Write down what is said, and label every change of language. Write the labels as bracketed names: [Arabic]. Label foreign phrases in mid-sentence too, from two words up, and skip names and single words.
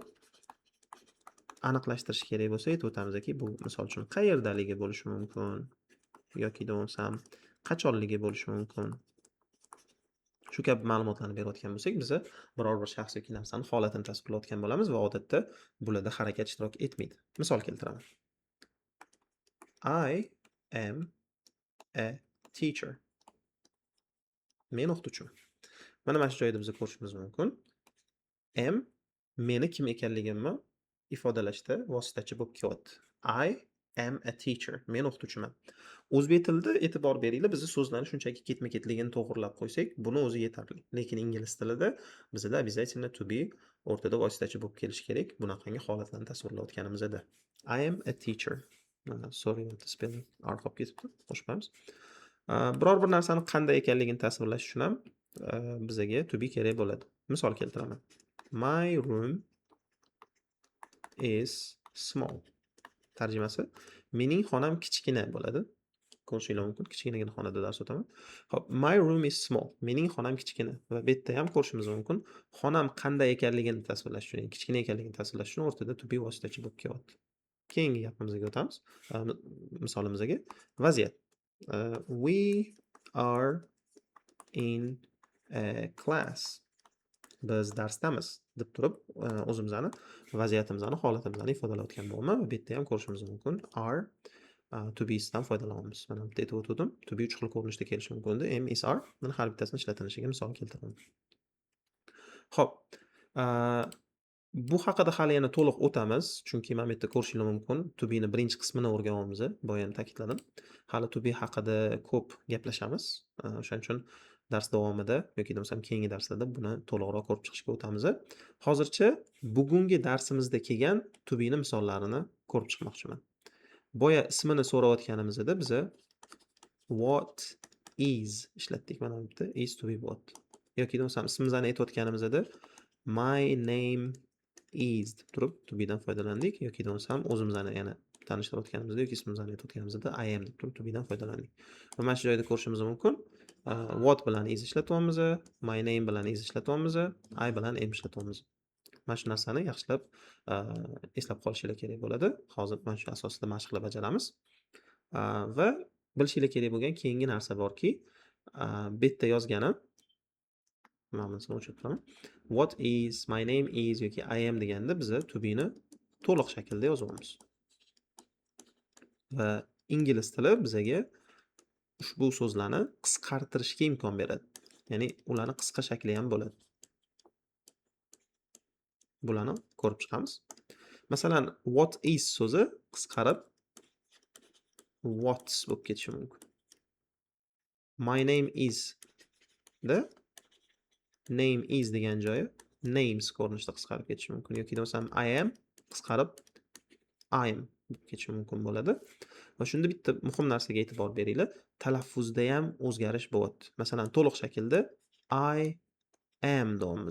[Uzbek] Aniqlashtirish kerak bo'lsa, aytib o'tamizki, bu misol uchun qayerdaligi bo'lishi mumkin yoki bo'lmasam qachonligi bo'lishi mumkin. Shu kabi ma'lumotlarni berayotgan bo'lsak, biz biror bir shaxs yoki narsani holatini tasvirlayotgan bo'lamiz va odatda bularda harakat ishtirok etmaydi. Misol keltiraman. [English] I am a teacher. [Uzbek] Men o'qituvchiman. Mana mana shu joyda biz ko'rishimiz mumkin. Am meni kim ekanligimni ifodalashda vositachi bo'lib kelyapti. [English] I am a teacher. [Uzbek] Men o'qituvchiman. O'zbek tilida e'tibor beringlar, biz so'zlarni shunchaki ketma-ketligini to'g'rilab qo'ysak, buni o'zi yetarli. Lekin ingliz tilida bizda обязательно [English] to be [Uzbek] o'rtada vositachi bo'lib kelishi kerak. Bunaqangi holatlarni tasvirlayotganimizda. [English] I am a teacher. Sorry, spelling error [Uzbek] qolib ketibdi. Qo'shmaymiz. Biror bir narsani qanday ekanligini tasvirlash uchun ham bizga [English] to be [Uzbek] kerak bo'ladi. Misol keltiraman. [English] My room is small. [Uzbek] Tarjimasi mening xonam kichkina bo'ladi. Ko'rishinglar mumkin, kichkinagina xonada dars o'taman. Xo'p, [English] my room is small. [Uzbek] Mening xonam kichkina va bu yerda ham ko'rishimiz mumkin. Xonam qanday ekanligini tasvirlash uchun, kichkina ekanligini tasvirlash uchun o'rtada [English] to be [Uzbek] vositachi bo'lib kelyapti. Keyingi gapimizga o'tamiz. Misolimizga vaziyat. [English] We are in a class. [Uzbek] Biz darsdamiz deb turib, o'zimizni vaziyatimizni, holatimizni ifodalayotgan bo'laman va bu yerda ham ko'rishimiz mumkin. [English] Are to be [Uzbek] dan foydalanamiz. Mana bu yerda o'tdim. [English] To be [Uzbek] 3 xil ko'rinishda kelishi mumkin. [English] Am is are. [Uzbek] Mana har bittasini ishlatilishiga misol keltiraman. Xo'p, Bu haqida hali yana to'liq o'tamiz, chunki mana bu yerda ko'rishingiz mumkin. [English] To be [Uzbek] ni birinchi qismini o'rganyapmiz. Boya ham ta'kidladim. Hali [English] to be [Uzbek] haqida ko'p gaplashamiz. O'shaning uchun dars davomida yoki bo'lmasam keyingi darslarda buni to'liqroq ko'rib chiqishga o'tamiz. Hozircha bugungi darsimizda kelgan [English] to be [Uzbek] ni misollarini ko'rib chiqmoqchiman. Boya ismini so'rayotganimizda biza [English] what is [Uzbek] ishlatdik mana bu yerda [English] is to be what. [Uzbek] Yoki bo'lmasam ismimizni aytayotganimizda [English] my name is [Uzbek] deb turib [English] to be [Uzbek] dan foydalandik yoki bo'lmasam o'zimizni yana tanishtirayotganimizda yoki ismimizni aytayotganimizda [English] I am [Uzbek] deb turib [English] to be [Uzbek] dan foydalandik. Va mana shu joyda ko'rishimiz mumkin. What bilan is ishlatyapmiz, [English] my name [Uzbek] bilan is ishlatyapmiz, I bilan am ishlatyapmiz. Mana shu narsani yaxshilab eslab qolishingiz kerak bo'ladi. Hozir mana shu asosida mashq qilib bajaramiz. Va bilishingiz kerak bo'lgan keyingi narsa borki, bu yerda yozganim mana bunisini o'chirib turaman. [English] What is, my name is [Uzbek] yoki [English] I am [Uzbek] deganda biza [English] to be [Uzbek] ni to'liq shaklda yozyapmiz. Va ingliz tili bizaga ushbu so'zlarni qisqartirishga imkon beradi. Ya'ni ularni qisqa shakli ham bo'ladi. Bularni ko'rib chiqamiz. Masalan, [English] what is [Uzbek] so'zi qisqarib what's bo'lib ketishi mumkin. [English] My name is [Uzbek] da [English] name is [Uzbek] degan joyi names ko'rinishida qisqarib ketishi mumkin yoki bo'lmasam [English] I am [Uzbek] qisqarib [English] I am [Uzbek] bo'lib ketishi mumkin bo'ladi. Va shunda bitta muhim narsaga e'tibor beringlar. Talaffuzda ham o'zgarish bo'lyapti. Masalan, to'liq shaklda [English] I am [Uzbek] deyapmiz.